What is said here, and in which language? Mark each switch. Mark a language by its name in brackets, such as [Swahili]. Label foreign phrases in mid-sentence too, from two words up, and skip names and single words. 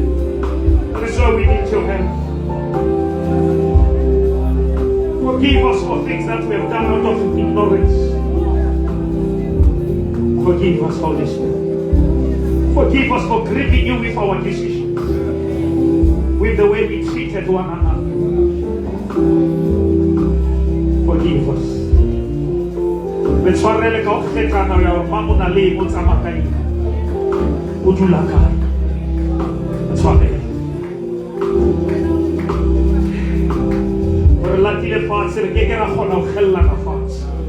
[English] That's why we need your help. Forgive us for things that we have done out of ignorance. Forgive us, Holy Spirit. Forgive us for grieving you with our decisions, with the way we treated one another. Forgive us. [Southern Sotho] Betshwarele ka o kgetana ya hore mang o na le eng o tsamaya ka eng. O dula kae. Betshwarele. Re latile fatshe re keke ra kgona ho kgellana fatshe.